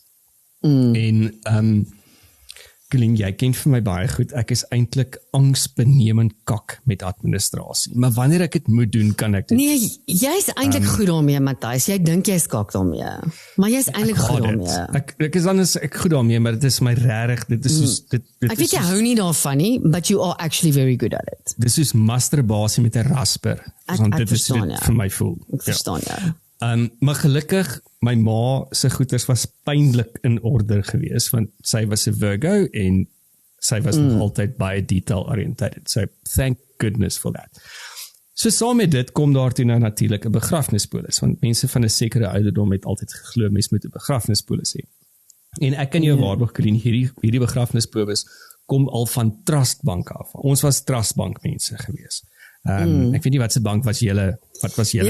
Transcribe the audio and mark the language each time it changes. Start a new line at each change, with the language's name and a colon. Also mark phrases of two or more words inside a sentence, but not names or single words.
Afrikaans: En Colleen, jy ken vir my baie goed, ek is eintlik angsbenemend kak met administrasie, maar wanneer ek dit moet doen, kan ek dit. Nee, jy's eintlik goed daarmee, Matthys, jy dink jy's kak daarmee, maar jy's eintlik goed daarmee. Ek is anders, ek goed daarmee, maar dit is my regtig, dit is soos, dit ek weet jy hou nie daarvan nie,
English: but you are actually very good at it.
Afrikaans: Dit is soos masturbasie met 'n rasper, want dit is verstaan, dit vir my voel. Ek verstaan, ja. Maar gelukkig, my ma se goeders was pynlik in orde gewees, want sy was 'n Virgo en sy was nog altyd baie
English: detail oriented. So thank goodness for that.
Afrikaans: So saam met dit kom daar toe nou natuurlik 'n begrafnispolis, want mense van 'n sekere ouderdom het altyd geglo mens moet 'n begrafnispolis hê. En ek kan jou waarborg, Colleen, hierdie begrafnispolis kom al van trustbank af. Ons was trustbank mense gewees. Ek weet nie wat se bank was julle, wat was julle?